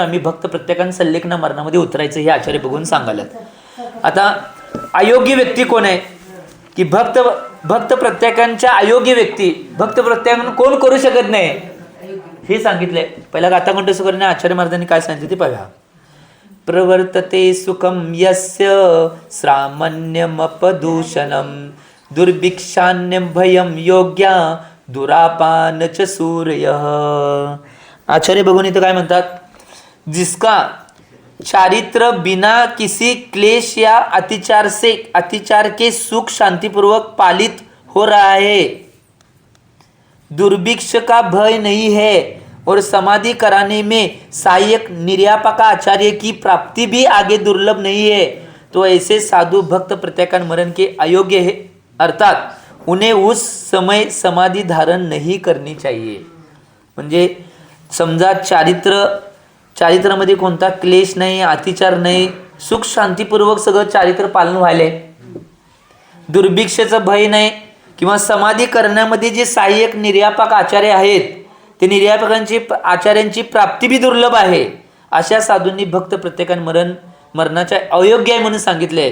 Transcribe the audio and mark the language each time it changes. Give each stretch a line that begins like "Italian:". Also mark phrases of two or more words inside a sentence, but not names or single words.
Marathi: आम्ही भक्त प्रत्याख्यान सल्लेखना मरणामध्ये उतरायचं हे आचार्य बघून सांगायलात. आता अयोग्य व्यक्ती कोण आहे की भक्त प्रत्याख्यानच्या अयोग्य व्यक्ती, भक्त प्रत्याख्यान कोण करू शकत नाही हे सांगितलंय. पहिला गाथाकंठ करणे आचार्य महाराजांनी काय सांगितले ते पाहा.
Sanskrit: प्रवर्तते सुखम यस्य श्रामण्यमपदूषणम दुर्भिक्षान्यम भयम योग्या दुरापान च सूर्य.
Marathi: आचार्य भगवान इथं काय म्हणतात,
Hindi: जिसका चारित्र बिना किसी क्लेश या अतिचार के सुख शांतिपूर्वक पालित हो रहा है, दुर्भिक्ष का भय नहीं है और समाधि कराने में सहायक निर्यापका आचार्य की प्राप्ति भी आगे दुर्लभ नहीं है, तो ऐसे साधु भक्त प्रत्याख्यान मरण के अयोग्य है, अर्थात उन्हें उस समय समाधि धारण नहीं करनी चाहिए.
Marathi: म्हणजे समजा चारित्रामध्ये कोणता क्लेश नाही, अतिचार नाही, सुख शांतीपूर्वक सगळं चारित्र पालन व्हायले, दुर्भिक्षेचं भय नाही किंवा समाधी करण्यामध्ये जे सहाय्यक निर्यापक आचार्य आहेत ते निर्यापकांची आचार्यांची प्राप्ती बी दुर्लभ आहे, अशा साधूंनी भक्त प्रत्याख्यान मरणाच्या अयोग्य आहे म्हणून सांगितले.